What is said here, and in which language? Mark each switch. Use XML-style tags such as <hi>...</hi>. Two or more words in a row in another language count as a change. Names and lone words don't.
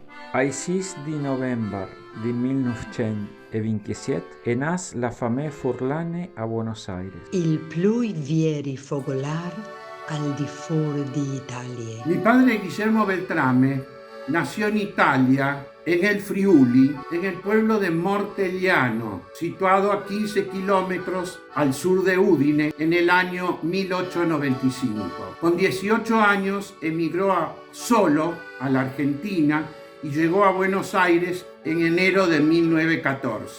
<it>Ai 6 di novembre di 1927 è nata la famiglia Furlane a Buenos Aires. Il più vieri fogolar al di fuori di Italia.</it> <es>Mi padre Guillermo Beltrame nació en Italia, en el Friuli, en el pueblo de Mortegliano, situado a 15 kilómetros al sur de Udine, en el año 1895. Con 18 años emigró solo a la Argentina y llegó a Buenos Aires en enero de 1914.</es>